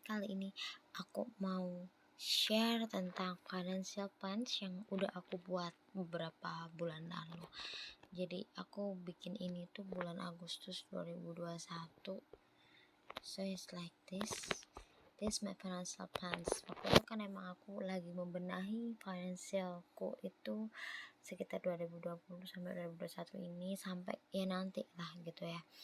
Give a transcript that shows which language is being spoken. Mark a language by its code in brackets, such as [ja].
[id] Kali ini aku mau share tentang financial plans yang udah aku buat beberapa bulan lalu. Jadi aku bikin ini tuh bulan Agustus 2021. [en] So it's like this my financial plans. [id] Waktu itu kan emang aku lagi membenahi financialku itu sekitar 2020 sampai 2021 ini, sampai ya nanti lah gitu ya.